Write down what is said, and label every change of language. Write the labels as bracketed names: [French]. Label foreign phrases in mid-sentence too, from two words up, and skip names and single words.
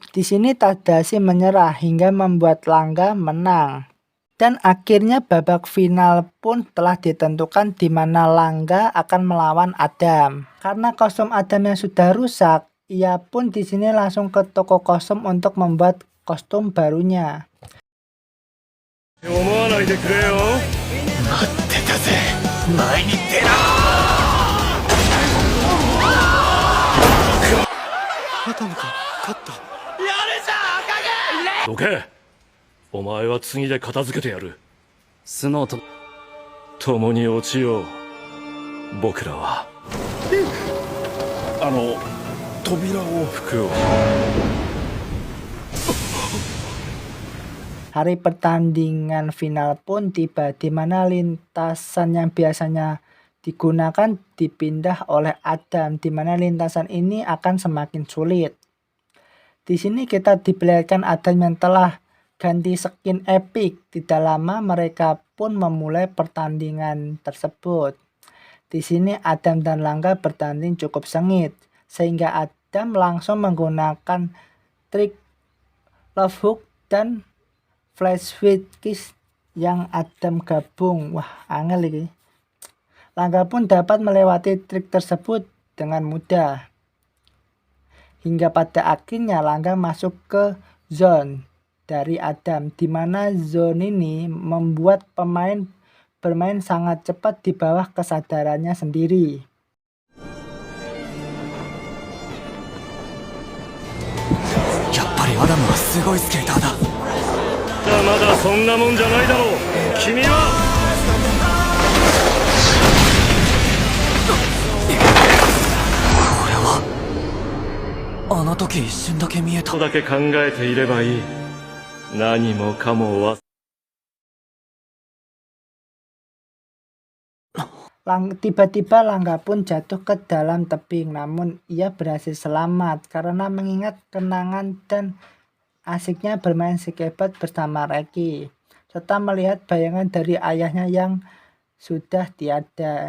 [Indonesian] Di sini Tadashi menyerah hingga membuat Langga menang. Dan akhirnya babak final pun telah ditentukan di mana Langga akan melawan Adam. Karena kostum Adam yang sudah rusak, ia pun di sini langsung ke toko kostum untuk membuat kostum barunya. [Japanese] 思わないでくれよ。待ってたぜ前に出なアダムか勝ったどけ。お前は次で片付けてやる。スノーと共に落ちよう。僕らは扉を服を。 [Indonesian] Hari pertandingan final pun tiba, di mana lintasan yang biasanya digunakan dipindah oleh Adam, di mana lintasan ini akan semakin sulit. Di sini kita diperlihatkan Adam yang telah ganti [English] skin epic. [Indonesian] Tidak lama mereka pun memulai pertandingan tersebut. Di sini Adam dan Langga bertanding cukup sengit, sehingga Adam langsung menggunakan trik love hook dan flash sweet kiss yang Adam gabung. Wah, angel ini. Langga pun dapat melewati trik tersebut dengan mudah. Hingga pada akhirnya Langga masuk ke zone dari Adam, di mana zone ini membuat pemain bermain sangat cepat di bawah kesadarannya sendiri. [Japanese] やっぱりアダムはすごいスケーターだ。まだそんなもんじゃないだろう。君はあの時一瞬だけ見えた。とだけ考えていればいい。何もかも忘 [Indonesian] Tiba-tiba Langga pun jatuh ke dalam tebing, namun ia berhasil selamat karena mengingat kenangan dan asiknya bermain skateboard bersama Reki, serta melihat bayangan dari ayahnya yang sudah tiada.